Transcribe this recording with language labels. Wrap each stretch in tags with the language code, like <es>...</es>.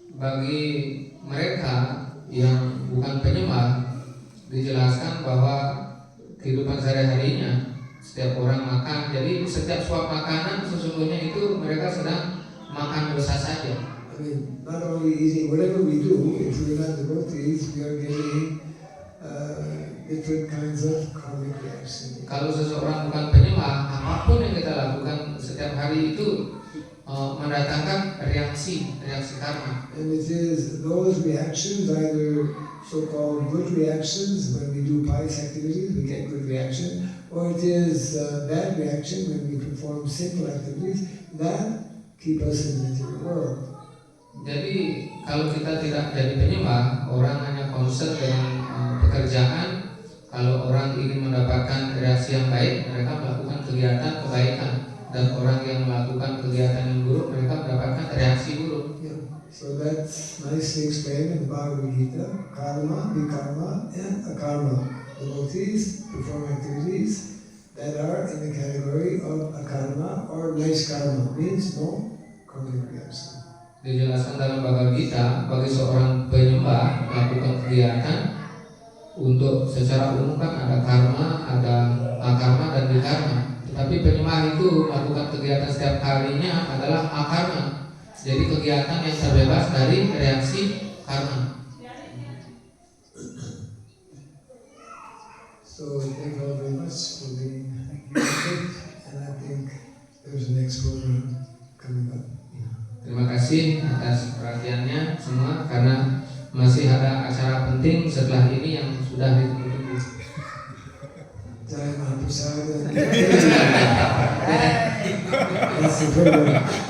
<id>Bagi mereka yang bukan penyembah, dijelaskan bahwa kehidupan sehari-harinya setiap orang makan, jadi setiap suap makanan sesungguhnya itu mereka sedang makan dosa saja.</id> <en>I mean, not only eating, whatever we do, if we're not devotees, we are getting different kinds of karmic reaction.</en> <id>Kalau seseorang bukan penyembah, apapun yang kita lakukan setiap hari itu mendatangkan reaksi karma.</id> <en>And it is those reactions, either so-called good reactions, when we do pious activities, we get good reaction, or it is bad reaction when we perform sinful activities that keep us in the material world.</en> <id>Jadi kalau kita tidak jadi penyembah, orang hanya concern dengan pekerjaan. Kalau orang ingin mendapatkan reaksi yang baik, mereka melakukan kegiatan kebaikan, dan orang yang melakukan kegiatan yang buruk, mereka mendapatkan reaksi buruk.</id> <en>Yeah. So that's nicely explained in the Bhagavad Gita: karma, vikarma, and akarma. Devotees perform activities that are in the category of akarma or nice karma, means no karmic reaction.</en> <id>Dijelaskan dalam Bhagavad Gita, bagi seorang penyembah melakukan kegiatan untuk secara umum kan ada karma, ada akarma dan vikarma. Tetapi penyembah itu melakukan kegiatan setiap harinya adalah akarma. Jadi kegiatan yang terbebas dari reaksi karma.</id> <en>So thank you all very much for being here, and I think there's a next program coming up.</en> <id>Terima kasih atas perhatiannya semua, karena masih ada acara penting setelah ini yang sudah ditunggu-tunggu.</id> <sa>Jai Mahaprasada.</sa> <en>That's the program.</en>